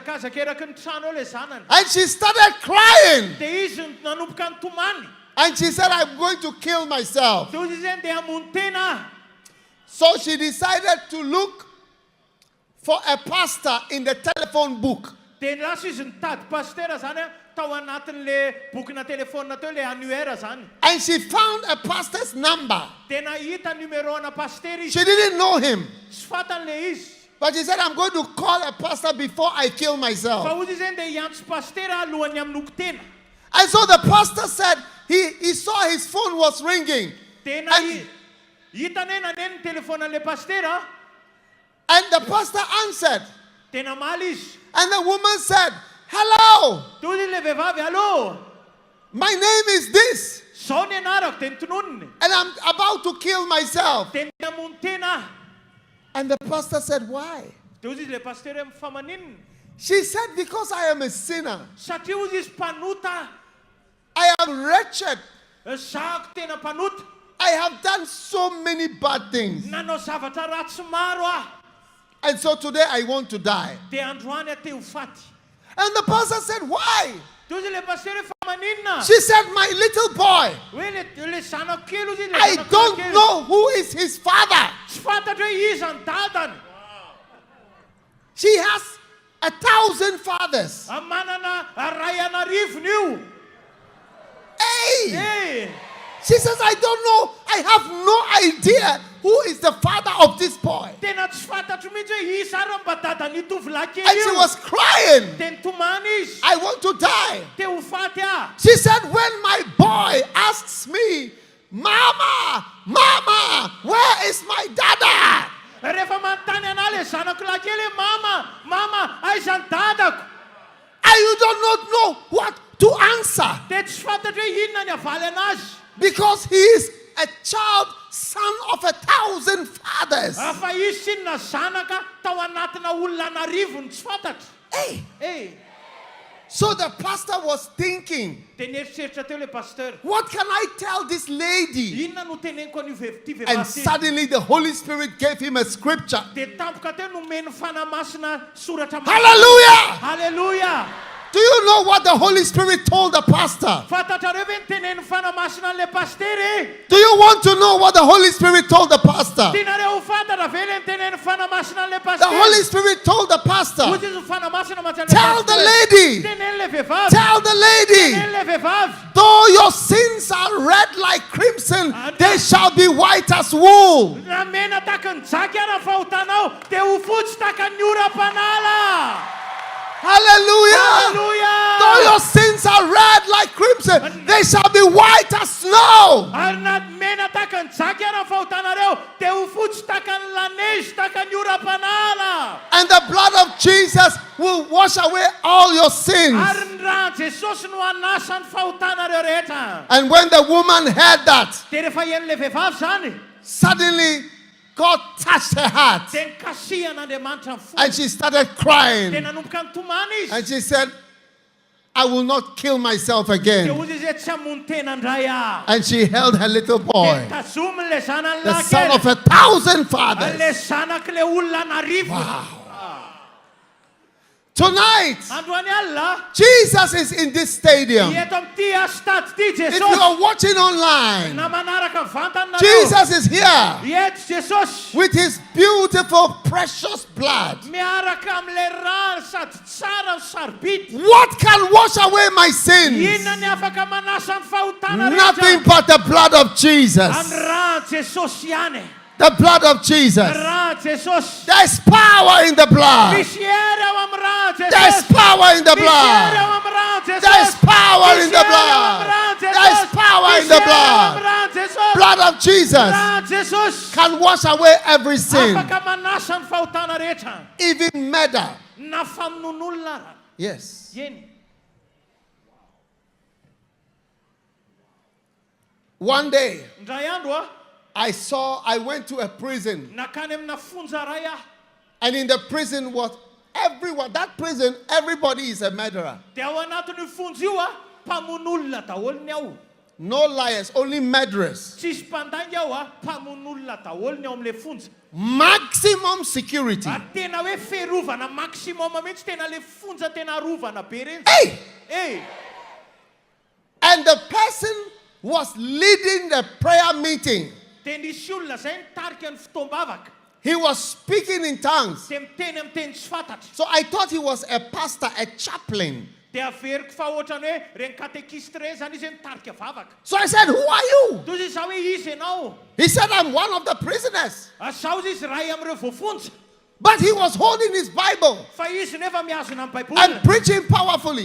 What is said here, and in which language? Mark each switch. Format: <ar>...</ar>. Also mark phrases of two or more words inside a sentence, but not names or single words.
<en>And she started crying. And she said, I'm going to kill myself. So she decided to look for a pastor in the telephone book.</en> <mg>Dia lasa izy nitady pastera zany tao anatin'le bokina telefônina teo le annuaire zany.</mg> <en>And she found a pastor's number.</en> <mg>Dia nahita numero ana pastera izy.</mg> <en>She didn't know him.</en> <mg>Tsy fantany le izy.</mg> <en>But she said, I'm going to call a pastor before I kill myself.</en> <mg>Fa ozy izany dia hiantso pastera alohany amin'oko tena.</mg> <en>And so the pastor said he saw his phone was ringing.</en> <mg>Dia hitany naneny ny telefônan'le pastera.</mg> <en>And the pastor answered.</en> <mg>Tena maly izy.</mg> <en>And the woman said, hello.</en> <mg>Dia ozy le vehivavy, allo.</mg> <en>My name is this.</en> <mg>Zao ny anarako dia nitononony.</mg> <en>And I'm about to kill myself.</en> <mg>Dia nihamono tena.</mg> <en>And the pastor said, why?</en> <mg>Dia ozy izy le pastera fa maninona.</mg> <en>She said, because I am a sinner.</en> <mg>Satria ozy izy mpanota.</mg> <en>I am wretched.</en> <mg>Zahako tena mpanota.</mg> <en>I have done so many bad things.</en> <mg>Nanao zavatra ratsy maro aho.</mg> <en>And so today I want to die.</en> <mg>Dia androany aho te ho faty.</mg> <en>And the pastor said, why?</en> <mg>Dia ozy le pastera fa maninona.</mg> <en>She said, my little boy,</en> <mg>Hoe le zanako kely ozy izy le</mg> <en>I</en> <mg>zanako</mg> <en>don't</en> <mg>kely.</mg> <en>know who is his father.</en> <mg>Tsy fantatra hoe iza ny dadany.</mg> <en>She has 1,000 fathers.</en> <mg>Manana ray anarivony io. Hey! Eh,</mg> <en>She says, I don't know. I have no idea who is the father of this boy.</en> <mg>tena tsy fantatro mihitsy hoe iza ary mba dadan'ny tovolahy kely</mg> <en>And she</en> <mg>io.</mg> <en>was crying.</en> <mg>Dia nitomany izy.</mg> <en>I want to die.</en> <mg>Te ho faty aho.</mg> <en>She said, when my boy asks me, Mama, Mama, where is my dada?</en> <mg>Rehefa manontany anahy le zanako lahy kely hoe mama, aiza ny dadako.</mg> <en>And you do not know what to answer.</en> <mg>Dia tsy fantatra hoe inona ny havaly anazy.</mg> <en>Because he is a child, son of 1,000 fathers.</en> <mg>Fa izy sinona zanaka tao anatina olona anarivony tsy fantatra. Hey. Eh,</mg> <en>So the pastor was thinking,</en> <mg>dia nieritreritra teo le pasteur.</mg> <en>what can I tell this lady?</en> <mg>Inona no teneniko an'io ty</mg> <en>And</en> <mg>vehivavy ty?</mg> <en>suddenly the Holy Spirit gave him a scripture.</en> <mg>Dia tampoka teo nomeny fanahy masina Soratra Masina.</mg> <en>Hallelujah!</en> <mg>Hallelujah.</mg> <en>Do you know what the Holy Spirit told the pastor?</en> <mg>Fantatrareo ve ny teneny fanahy masina an'le pastery?</mg> <en>Do you want to know what the Holy Spirit told the pastor?</en> <mg>Tianareo ho fantatra ve le ny teneny fanahy masina an'le</mg> <en>The</en> <mg>pastery?</mg> <en>Holy Spirit told the pastor,</en> <mg>Ozy izy fanahy masina matsy an'le</mg> <en>tell the</en> <mg>pastery.</mg> <en>lady,</en> <mg>Teneny le vehivavy.</mg> <en>tell the lady,</en> <mg>Teneny le vehivavy.</mg> <en>though your sins are red like crimson, they shall be white as wool.</en> <mg>Na mena tahaka ny jaky ara ny fahotanao dia ho fotsy tahaka ny ora-panala.</mg> <en>Hallelujah!</en> <mg>Hallelujah.</mg> <en>Though your sins are red like crimson, they shall be white as snow.</en> <mg>Ary na mena tahaka ny jaky ara ny fahotanareo dia ho fotsy tahaka ny lanezy tahaka ny ora-panala.</mg> <en>And the blood of Jesus will wash away all your sins.</en> <mg>Ary ny rano Jesosy no anasa ny fahotanareo rehetra.</mg> <en>And when the woman heard that,</en> <mg>Dia rehefa hen'le vehivavy zany,</mg> <en>suddenly God touched her heart.</en> <mg>dia nikasihan'Andriamanitra ny fo.</mg> <en>And she started crying.</en> <mg>Dia nanomboka nitomany izy.</mg> <en>And she said, I will not kill myself</en> <mg>Dia</mg> <en>again.</en> <mg>ozy izy hoe tsy hamono tena indray aho.</mg> <en>And she held her little</en> <mg>Dia</mg> <en>boy,</en> <mg>tazominy le zanany</mg> <en>the</en> <mg>lahy</mg> <en>son</en> <mg>kely.</mg> <en>of 1,000 fathers.</en> <mg>Le zanaky le olona narivo.</mg> <en>Wow. Tonight,</en> <mg>Androany alina,</mg> <en>Jesus is in this stadium.</en> <mg>eto amin'ity stady ity</mg> <en>If you</en> <mg>Jesosy.</mg> <en>are watching online,</en> <mg>Na manaraka mivantana nareo.</mg> <en>Jesus is here</en> <mg>Eto Jesosy.</mg> <en>with his beautiful, precious blood.</en> <mg>Miaraka amin'le rano sady tsara ny sarobity.</mg> <en>What can wash away my sins?</en> <mg>Inona ny afaka manasa ny fahotana</mg> <en>Nothing</en> <mg>rehetra?</mg> <en>but the blood of Jesus.</en> <mg>Amin'ny rano Jesosy ihany.</mg> <en>The blood of Jesus.</en> <mg>Rano Jesosy.</mg> <en>There's power in the blood.</en> <mg>Misy hery ao amin'ny rano</mg> <en>There's</en> <mg>Jesosy.</mg> <en>power in the</en> <mg>Misy hery</mg> <en>blood.</en> <mg>ao amin'ny rano Jesosy.</mg> <en>There's power in</en> <mg>Misy</mg> <en>the</en> <mg>hery ao</mg> <en>blood.</en> <mg>amin'ny rano Jesosy.</mg> <en>There's power in</en> <mg>Misy</mg> <en>the</en> <mg>hery ao amin'ny</mg> <en>blood.</en> <mg>rano Jesosy.</mg> <en>Blood of Jesus</en> <mg>Rano Jesosy.</mg> <en>can wash away every sin,</en> <mg>Afaka manasa ny fahotana rehetra.</mg> <en>even murder.</en> <mg>Na famonon'olona ara.</mg> <en>Yes.</en> <mg>Eny.</mg> <en>One day,</en> <mg>Ndray andro</mg> <en>I went to a prison,</en> <mg>nakany amina fonja ray aho.</mg> <en>and in the prison was everyone. That prison, everybody is a murderer.</en> <mg>Dia ao anatin'io fonja io mpamon'olona daholo ny ao.</mg> <en>No liars, only murderers.</en> <mg>Tsisy mpandangy ao mpamon'olona daholo ny ao amin'le fonja.</mg> <en>Maximum security.</en> <mg>Tena hoe ferovana maximum mihitsy, tena le fonja tena rovana be reny. Hey! Eh,</mg> <en>And the person was leading the prayer meeting.</en> <mg>dia nisy olona zay nitarika ny fitoam-bavaka.</mg> <en>He was speaking in tongues.</en> <mg>dia miteny amin'ny teny tsy fantatra.</mg> <en>So I thought he was a pastor, a chaplain.</en> <mg>Dia averiko fa ohatrany hoe reny katekista reny zany izy hoe mitarika vavaka.</mg> <en>So I said, who are you?</en> <mg>Toy izy zaho hoe izy ianao.</mg> <en>He said, I'm one of the prisoners.</en> <mg>Zaho izy ray amin'ireo voafonja.</mg> <en>But he was holding his Bible</en> <mg>Fa izy nefa miazona amin'ny</mg> <en>and</en> <mg>baiboly.</mg> <en>preaching powerfully.</en>